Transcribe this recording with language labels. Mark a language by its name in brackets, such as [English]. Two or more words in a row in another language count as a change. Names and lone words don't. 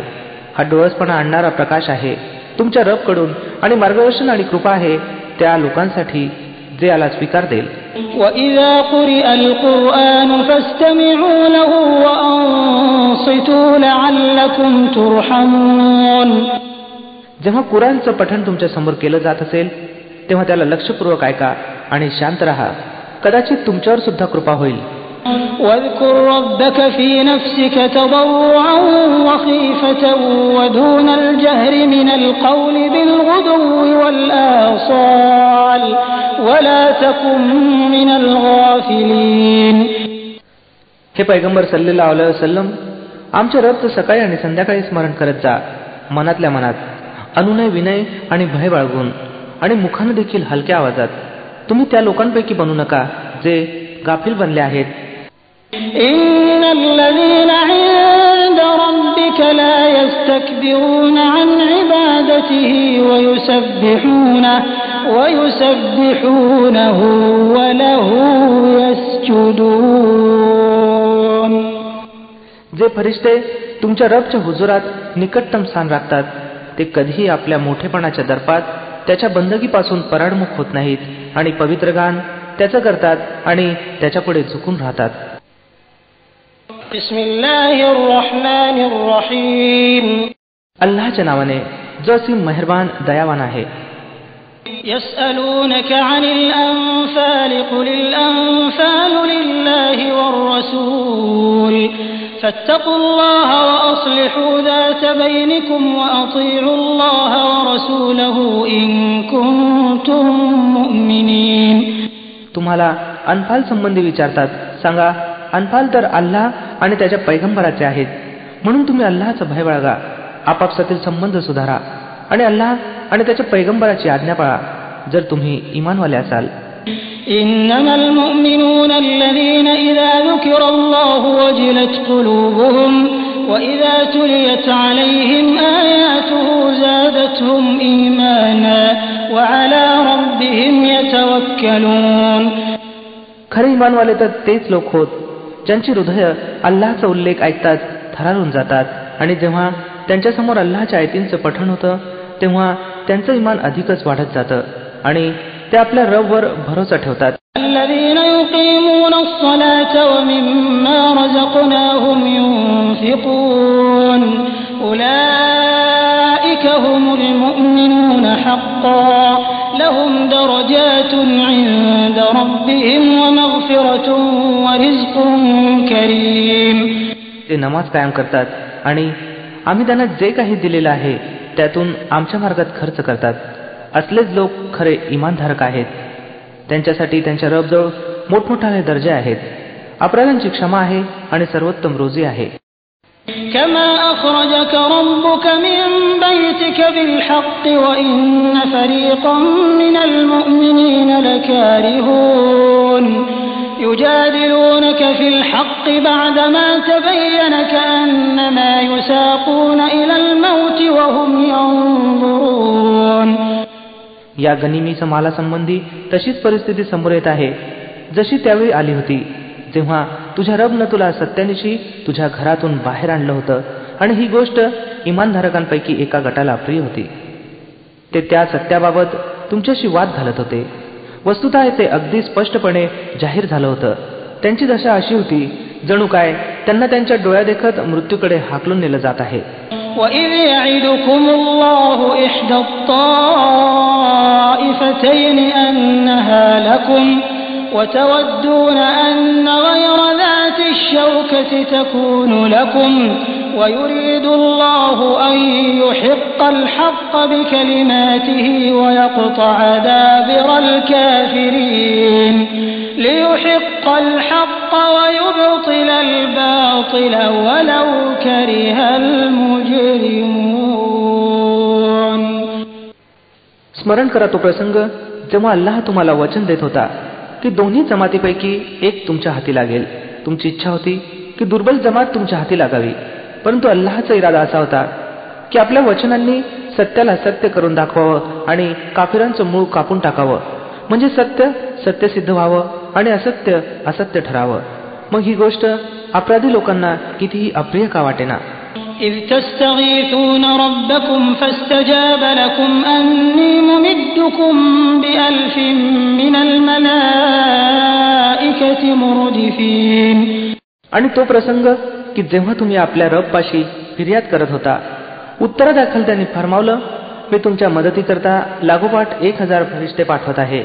[Marathi] हा डोळसपणा आणणारा प्रकाश आहे तुमच्या रबकडून आणि मार्गदर्शन आणि कृपा आहे त्या लोकांसाठी जे याला स्वीकार देईल. [Arabic] وَإِذَا قُرِئَ الْقُرْآنُ فَاسْتَمِعُوا لَهُ وَأَنصِتُوا لَعَلَّكُمْ تُرْحَمُونَ. [Marathi] जेव्हा कुराणचं पठण तुमच्या समोर केलं जात असेल तेव्हा त्याला लक्षपूर्वक ऐका आणि शांत राहा, कदाचित तुमच्यावर सुद्धा कृपा होईल. [Arabic] واذكر ربك في نفسك تضرعا وخيفة ودون الجهر من القول بالغدو والآصال ولا تكن من الغافلين. [Marathi] हे पैगंबर [Arabic] صلى الله عليه وسلم, [Marathi] आमच्या रबचं सकाळी आणि संध्याकाळी स्मरण करत जा, मनातल्या मनात, अनुनय विनय आणि भय बाळगून आणि मुखानं देखील हलक्या आवाजात. तुम्ही त्या लोकांपैकी बनू नका जे गाफील बनले आहेत. [Arabic] إن الذين عند ربك لا يستكبرون عن عبادته ويسبحونه وله يسجدون. [Marathi] जे फरिश्ते तुमच्या रबच्या हुजुरात निकटतम स्थान राखतात ते कधीही आपल्या मोठेपणाच्या दर्पात त्याच्या बंदगीपासून पराडमुख होत नाहीत आणि पवित्र गान त्याचं करतात आणि त्याच्यापुढे झुकून राहतात. [Arabic] بسم الله الرحمن الرحيم. [Marathi] अल्लाहच्या नावाने जो असीम मेहरबान दयावान आहे. [Arabic] يسألونك عن الأنفال قل الأنفال لله والرسول فاتقوا الله وأصلحوا ذات بينكم وأطيعوا الله ورسوله إن كنتم مؤمنين. [Marathi] तुम्हाला अनफाल संबंधी विचारतात, सांगा अनफाल तर अल्लाह आणि त्याच्या पैगंबराचे आहेत, म्हणून तुम्ही अल्लाहचा भय बाळगा, आपापसातील संबंध सुधारा आणि अल्लाह आणि त्याच्या पैगंबराची आज्ञा पाळा जर तुम्ही ईमानवाले असाल. [Arabic] إنما المؤمنون الذين إذا ذكر الله وجلت قلوبهم وإذا تليت عليهم آياته زادتهم إيمانا وعلى ربهم يتوكلون. [Marathi] खरे इमानवाले तर तेच लोक होत ज्यांची हृदय अल्लाहचा उल्लेख ऐकताच थरारून जातात आणि जेव्हा त्यांच्यासमोर अल्लाहच्या आयतींचं पठण होतं तेव्हा त्यांचं इमान अधिकच वाढत जातं आणि ते आपल्या रबवर भरोसा ठेवतात. [Arabic] الذين يقيمون الصلاة ومما رزقناهم ينفقون أولئك هم المؤمنون حقا لهم درجات عند ربهم ومغفرة ورزق كريم. [Marathi] ते नमाज कायम करतात आणि आम्ही त्यांना जे काही दिलेलं आहे त्यातून आमच्या मार्गात खर्च करतात. असलेच लोक खरे इमानधारक आहेत. त्यांच्यासाठी त्यांच्या रबजवळ मोठमोठाले दर्जे आहेत. अपराधांची क्षमा आहे आणि सर्वोत्तम रोजी आहे. [Arabic] كما أخرجك ربك من بيتك بالحق وإن فريقا من المؤمنين لكارهون يجادلونك في الحق بعدما تبين كأنما يساقون إلى الموت وهم ينظرون. [Marathi] या गनिमीच्या मालासंबंधी तशीच परिस्थिती समोर येत आहे जशी त्यावेळी आली होती जेव्हा तुझ्या रबनं तुला सत्यानिशी तुझ्या घरातून बाहेर आणलं होतं आणि ही गोष्ट इमानधारकांपैकी एका गटाला अप्रिय होती. ते त्या सत्याबाबत तुमच्याशी वाद घालत होते. वस्तुतः ते अगदी स्पष्टपणे जाहीर झालं होतं. त्यांची दशा अशी होती जणू काय त्यांना त्यांच्या डोळ्यादेखत मृत्यूकडे हाकलून नेलं जात आहे. [Arabic] وَإِذْ يَعِدُكُمُ اللَّهُ إِحْدَى الطَّائِفَتَيْنِ أَنَّهَا لَكُمْ وَتَوَدُّونَ أَنَّ غَيْرَ ذَاتِ الشَّوْكَةِ تَكُونُ لَكُمْ وَيُرِيدُ اللَّهُ أَن يُحِقَّ الْحَقَّ بِكَلِمَاتِهِ وَيَقْطَعَ دَابِرَ الْكَافِرِينَ لِيُحِقَّ الْحَقَّ وَيُبْطِلَ الْبَاطِلَ وَلَوْ كَرِهَ الْمُجْرِمُونَ. [Marathi] स्मरण करा तो प्रसंग जेव्हा अल्लाह तुम्हाला वचन देत होता की दोन्ही जमातीपैकी एक तुमच्या हाती लागेल. तुमची इच्छा होती की दुर्बल जमात तुमच्या हाती लागावी, परंतु अल्लाहचा इरादा असा होता की आपल्या वचनांनी सत्याला सत्य करून दाखवावं आणि काफिरांचं मूळ कापून टाकावं, म्हणजे सत्य सत्य सिद्ध व्हावं आणि असत्य असत्य ठरावं. मग ही गोष्ट अपराधी लोकांना कितीही अप्रिय का वाटेना. [Arabic] إذ تستغيثون ربكم فاستجاب لكم أني ممدكم بألف من الملائكة مردفين. [Marathi] आणि तो प्रसंग की जेव्हा तुम्ही आपल्या रबपाशी फिर्याद करत होता उत्तरादाखल त्यांनी फरमावलं मी तुमच्या मदतीकरता लागोपाठ 1000 फरिश्ते पाठवत आहे.